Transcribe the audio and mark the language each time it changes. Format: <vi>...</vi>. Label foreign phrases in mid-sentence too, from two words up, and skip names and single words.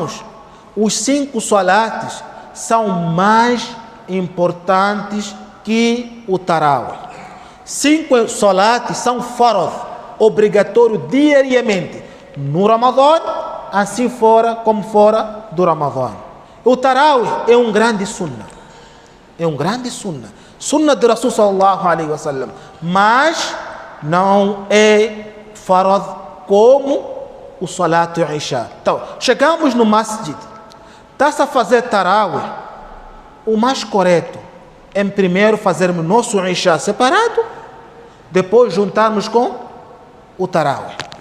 <pt>Então, irmãos, os 5 salates são mais importantes que o tarawih. 5 salat são farad, obrigatório diariamente, no Ramadã, assim fora como fora do Ramadã. O tarawih é um grande sunnah, sunnah de Rasul</pt> <ar>sallallahu alaihi wasallam,</ar> <pt>mas não é farad como o salat e isha. Então, chegamos no masjid, está-se a fazer tarawih, o mais correto é primeiro fazermos nosso isha separado, depois juntarmos com o tarawih.</pt>